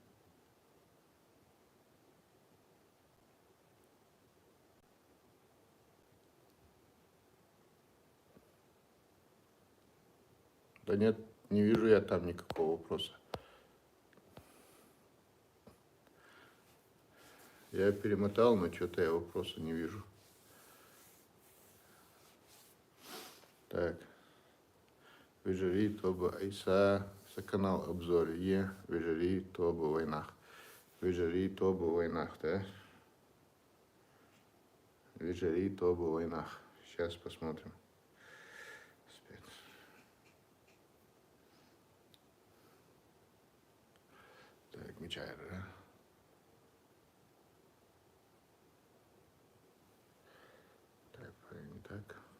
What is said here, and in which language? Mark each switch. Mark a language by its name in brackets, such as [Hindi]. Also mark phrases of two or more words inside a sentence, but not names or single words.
[Russian] Да нет, не вижу я там никакого вопроса. Я перемотал, но что-то я вопроса не вижу. Так. [Chechen] Вежери тоба айса, [Russian] канал обзор [Chechen] вежери тоба войнах. Вежери тоба войнах, да? Вежери тоба войнах. [Russian] Сейчас посмотрим. Так, мечайра, да? Так, не так.